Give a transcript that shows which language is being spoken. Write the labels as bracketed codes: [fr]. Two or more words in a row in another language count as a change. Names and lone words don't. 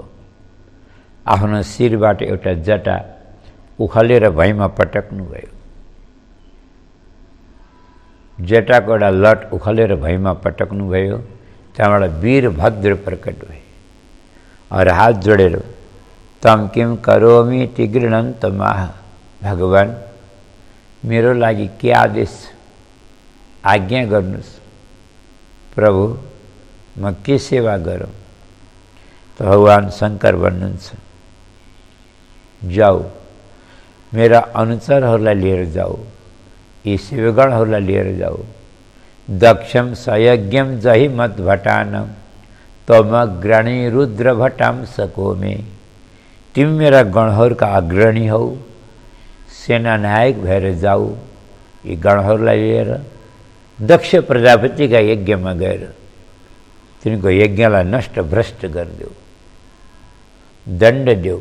[ne] आफ्नो शिरबाट एउटा जटा उखलेर भैँमा पटक्नुभयो। जटाको एउटा लट उखलेर भैँमा पटक्नुभयो। त्यहाँबाट वीरभद्र प्रकट भए और हात जोडेर [sa] तम किम करोमि इति गृह्णन्त माह, [ne] भगवान मेरो लागि के आदेश आज्ञा गर्नुस्, प्रभु म के सेवा गरौँ। त भगवान शङ्कर भन्नुहुन्छ, जाऊ मेरा अनुचरहरूलाई लिएर जाऊ, यी शिवगणहरूलाई लिएर जाऊ। [sa] दक्षम सयज्ञम जहि मत भटानम तमग्रणी रुद्र भटाम सको में। [ne] तिमी मेरा गणहरूका अग्रणी हौ, सेनानायक भएर जाऊ। यी गणहरूलाई लिएर दक्ष प्रजापतिका यज्ञमा गएर तिनको यज्ञलाई नष्ट भ्रष्ट गरिदेऊ, दण्ड देऊ।